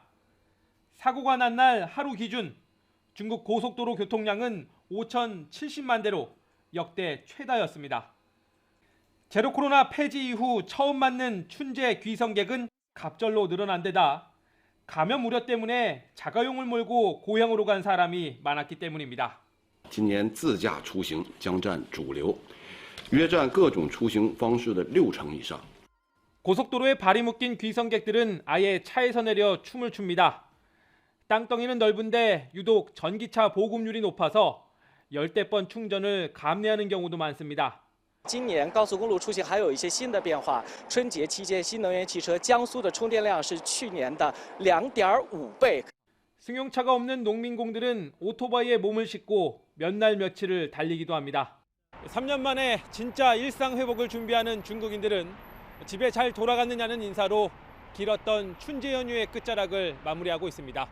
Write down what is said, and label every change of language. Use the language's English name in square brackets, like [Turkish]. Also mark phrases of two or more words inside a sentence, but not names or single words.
[Korean] 사고가 난 날 하루 기준 중국 고속도로 교통량은 5,070만 대로 역대 최다였습니다. 제로 코로나 폐지 이후 처음 맞는 춘제 귀성객은 갑절로 늘어난 데다 감염 우려 때문에 자가용을 몰고 고향으로 간 사람이 많았기 때문입니다. [Chinese] 今年自驾出行将占主流，约占各种出行方式的60%以上。 [Korean] 고속도로에 발이 묶인 귀성객들은 아예 차에서 내려 춤을 춥니다. 땅덩이는 넓은데 유독 전기차 보급률이 높아서 열대번 충전을 감내하는 경우도 많습니다. [Chinese] 今年高速公路出行还有一些新的变化。春节期间，新能源汽车江苏的充电量是去年的2.5倍。 [Korean] 승용차가 없는 농민공들은 오토바이에 몸을 싣고 몇 날 며칠을 달리기도 합니다. 3년 만에 진짜 일상 회복을 준비하는 중국인들은 집에 잘 돌아갔느냐는 인사로 길었던 춘제 연휴의 끝자락을 마무리하고 있습니다.